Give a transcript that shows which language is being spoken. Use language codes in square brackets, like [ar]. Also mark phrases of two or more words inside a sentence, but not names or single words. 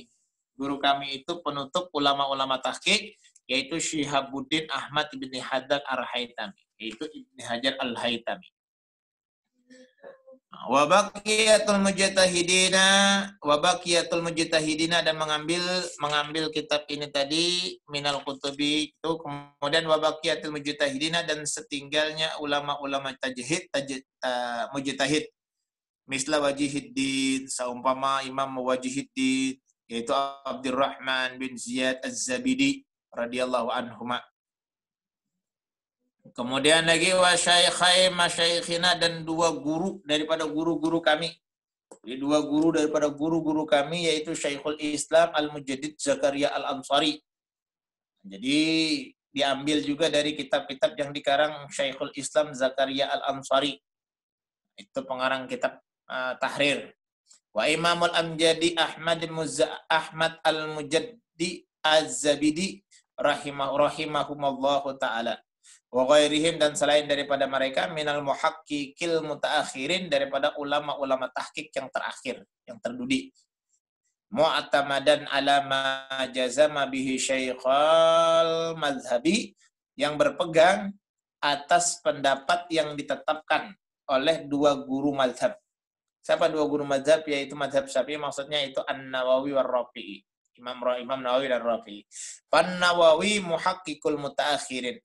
[id] Guru kami itu penutup ulama-ulama tahqiq, yaitu Syihabuddin Ahmad bin Haddad Al-Haytami, yaitu Ibn Hajar Al-Haytami. [ar] وبقية المجتهدين, [id] dan mengambil kitab ini tadi [ar] من الكتب [id] itu, kemudian [ar] وبقية المجتهدين, [id] dan setinggalnya ulama-ulama mujtahid, misla Wajihuddin, saumpama Imam Wajihuddin, yaitu Abdurrahman bin Ziyad Az-Zabidi [ar] رضي الله عنهما. [id] Kemudian lagi [ar] وشيخي مشايخنا, [id] dan dua guru daripada guru-guru kami. Jadi dua guru daripada guru-guru kami, yaitu Syekhul Islam Al-Mujaddid Zakaria Al-Ansari. Jadi diambil juga dari kitab-kitab yang dikarang Syekhul Islam Zakaria Al-Ansari. Itu pengarang kitab Tahrir. [ar] وإمام الأمجد أحمد المجدي الزبيدي رحمهما الله تعالى. وغيرهم, [id] dan selain daripada mereka, [ar] من المحققين المتأخرين, [id] daripada ulama-ulama tahqiq yang terakhir, yang terdudi. [ar] معتمدا على ما جزم به شيخا المذهب, [id] yang berpegang atas pendapat yang ditetapkan oleh dua guru mazhab. Siapa dua guru mazhab? Yaitu mazhab Syafi'i, maksudnya itu An-Nawawi wa Rafi'i. Imam Nawawi dan Rafi'i. [ar] فالنووي محقق المتأخرين.